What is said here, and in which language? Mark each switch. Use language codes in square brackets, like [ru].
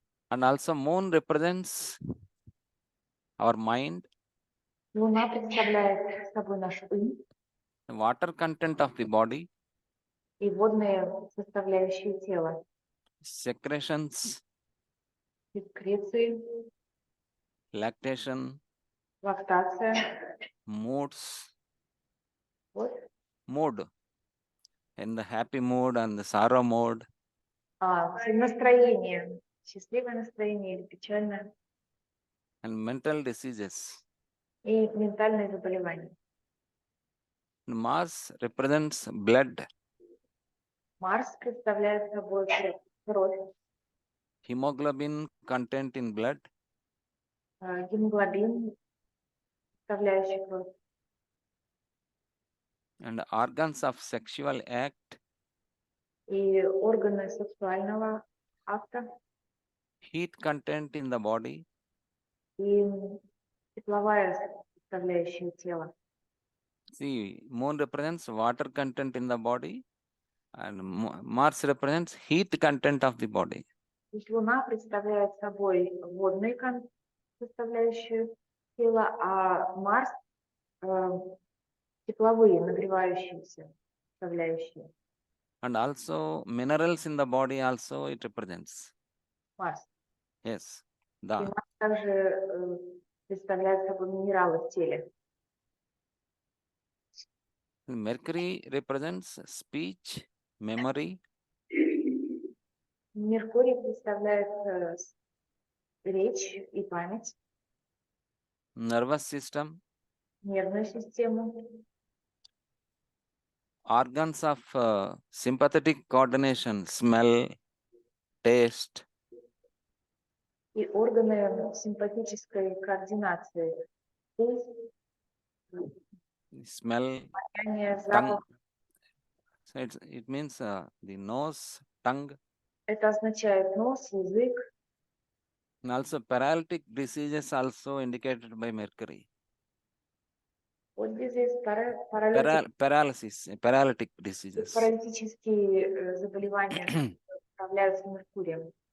[en] And also moon represents our mind, [ru] Луна представляет собой наш ум [en] the water content of the body, [ru] и водные составляющие тела, [en] secretions, [ru] секреции, [en] lactation, [ru] лактация. [en] moods, [ru] Вот. [en] mood, in the happy mood and the sorrow mode, [ru] Настроение, счастливое настроение или печальное, [en] and mental diseases. [ru] и ментальные заболевания. [en] Mars represents blood, [ru] Марс представляет собой кровь, [en] hemoglobin content in blood, [ru] гемоглобин, составляющий кровь, [en] and organs of sexual act, [ru] и органы сексуального акта, [en] heat content in the body, [ru] и тепловая составляющая тела. [en] see, moon represents water content in the body, and Mars represents heat content of the body. [ru] То есть Луна представляет собой водную составляющую тела, а Марс тепловые, нагревающиеся составляющие. [en] And also minerals in the body also it represents. [ru] Марс. [en] Yes. [ru] И [en] The [ru] Марс также представляет собой минералы в теле. [en] Mercury represents speech, memory, [ru] Меркурий представляет речь и память, [en] nervous system, [ru] нервную систему, [en] organs of sympathetic coordination, smell, taste, [ru] и органы симпатической координации. Вкус, [en] smell, [ru] обоняние, [en] tongue. [ru] запах. [en] So it means the nose, tongue, [ru] Это означает нос, язык. [en] and also paralytic diseases also indicated by Mercury. [ru] Вот здесь паралитические [en] Paralytic diseases. [ru] заболевания управляются Меркурием.